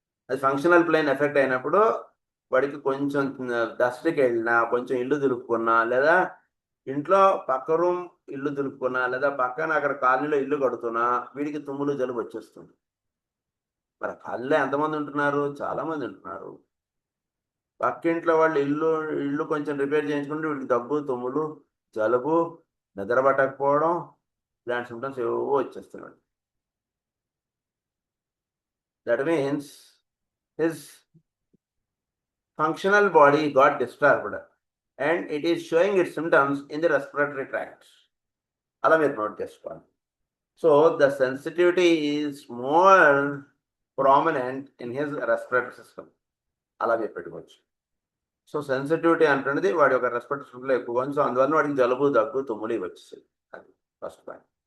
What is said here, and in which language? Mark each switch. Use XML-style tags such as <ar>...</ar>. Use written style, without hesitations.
<te>అది functional plane effect అయినప్పుడు వాడికి కొంచెం డస్ట్కి వెళ్ళినా, కొంచెం ఇల్లు దులుపుకున్నా, లేదా ఇంట్లో పక్క రూమ్ ఇల్లు దులుపుకున్నా, లేదా పక్కన అక్కడ కాలనీలో ఇల్లు కడుతున్నా వీడికి తుమ్ములు జలుబు వచ్చేస్తుంది. మరి కాలనీలో ఎంతమంది ఉంటున్నారు, చాలా మంది ఉంటున్నారు. పక్కింట్లో వాళ్ళు ఇల్లు కొంచెం రిపేర్ చేయించుకుంటే వీడికి దగ్గు, తుమ్ములు, జలుబు, నిద్ర పట్టకపోవడం, ఇలాంటి సిమ్టమ్స్ ఏవో వచ్చేస్తున్నాడు.</te> <en>That means his functional body got disturbed and it is showing its symptoms in the respiratory tract.</en> <te>అలా మీరు నోట్ చేసుకోవాలి.</te> <en>so the sensitivity is more prominent in his respiratory system,</en> <te>అలా మీరు పెట్టుకోవచ్చు. సో సెన్సిటివిటీ అంటున్నది వాడి యొక్క రెస్పిరేటరీ సిస్టంలో ఎక్కువగా ఉంది. సో అందువల్ల వాడికి జలుబు, దగ్గు, తుమ్ములు ఇవి వచ్చేసాయి. అది ఫస్ట్ పాయింట్.</te>